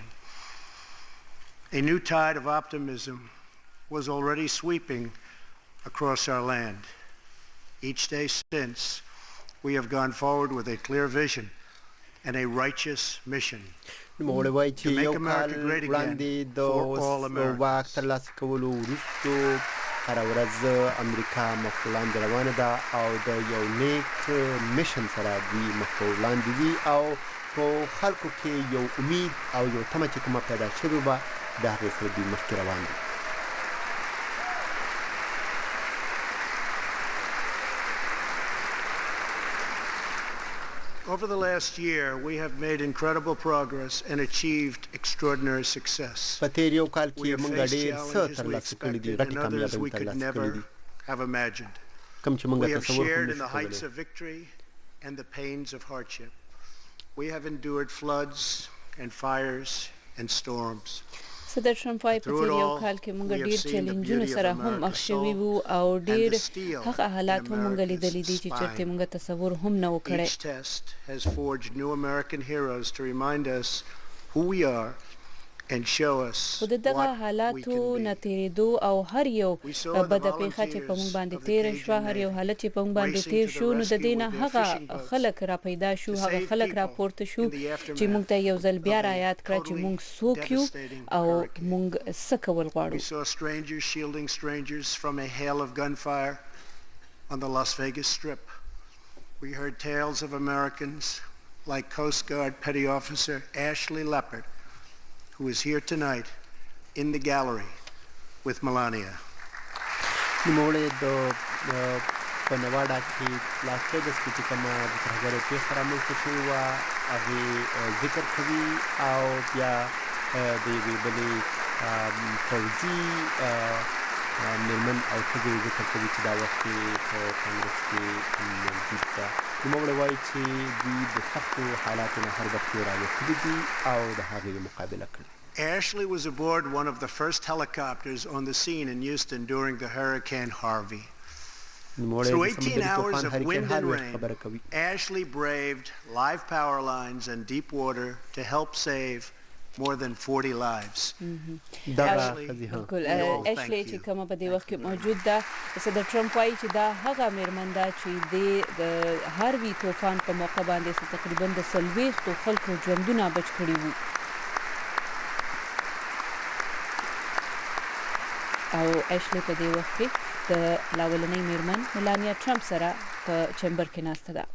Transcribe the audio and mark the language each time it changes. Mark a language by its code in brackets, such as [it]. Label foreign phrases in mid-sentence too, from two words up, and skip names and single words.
[en] A new tide of optimism was already sweeping across our land. Each day since, we have gone forward with a clear vision and a righteous mission to make America great again for all Americans. [ps] هر ورځ امریکا مخ وړاندې روانه ده او د یو نیک میشن سره دوی مخ وړاندې دي او په خلکو کې یو امید او یو تمه چې کومه پیدا شوې وه د هغې سره دوی مخکې روان دي. [en] Over the last year, we have made incredible progress and achieved extraordinary success. [ps] په تیر یو کال [en] We [ps] کې [en] have [ps] موږ [en] faced [ps] ډېر څه [en] challenges we [ps] ترلاسه کړي دي، [en] expected [ps] غټې [en] and others [ps] کامیابۍ [en] we could [ps] ترلاسه [en] never [ps] کړي دي [en] have imagined. [ps] کوم چې موږ [en] We have [ps] تصور هم [en] shared in [ps] نشو [en] the heights [ps] کولی. [en] of victory and the pains of hardship. We have endured floods and fires and storms. [ps] صدر ټرمپ وايي په تیر یو کال کې موږ ډېر چیلنجونو سره هم مخ شوي وو او ډېر هغه حالات هم موږ لیدلي دي چې چېرته موږ تصور هم نه و کړی. [en] Each test has forged new American heroes to remind us who we are and show us [ps] خو د دغه [en] what we [ps] حالاتو [en] can [ps] نه [en] be. [ps] تېرېدو او هر یو [en] We saw the [ps] بده پیښه چې په موږ باندې تېره شوه، هر یو حالت چې په موږ باندې تېر شو، نو د دې نه هغه خلک را پیدا شو، هغه خلک را پورته شو چې موږ ته یو ځل بیا را یاد کړه چې موږ څوک یو او موږ څه کول غواړو. [en] We saw strangers shielding strangers from a hail of gunfire on the Las Vegas Strip. We heard tales of Americans like Coast Guard Petty Officer Ashley Leopard, who is here tonight in the gallery with Melania. [ps] نوموړی د په نواډا کې لاس ویګس کې چې کومه د ترهګرۍ پېښه رامنځته شوې وه هغې ذکر کوي او بیا د یوې بلې پوځي مېرمن او ښځې ذکر کوي چې دا وخت یې په کانګرس کې موجود ده. نوموړی وایي چې دوی د سختو حالاتو نه هر وخت راوتلي دي او د هغې مقابله کړې. [en] Ashley was aboard one of the first helicopters on the scene in Houston during the Hurricane Harvey. Through 18 hours of wind and rain, Ashley braved live power lines and deep water to help save more than 40 lives. [ps] بالکل اشلی چې کومه په دې وخت کې موجود ده، صدر ټرمپ وایي چې دا هغه مېرمن ده چې د هاروي طوفان په موقع باندې تقریبا د 40 خلکو ژوندونه بچ کړي وو. او اشلی په دې وخت کې د لاولنۍ مېرمن ملانیا ټرمپ سره په چمبر کې ناسته ده.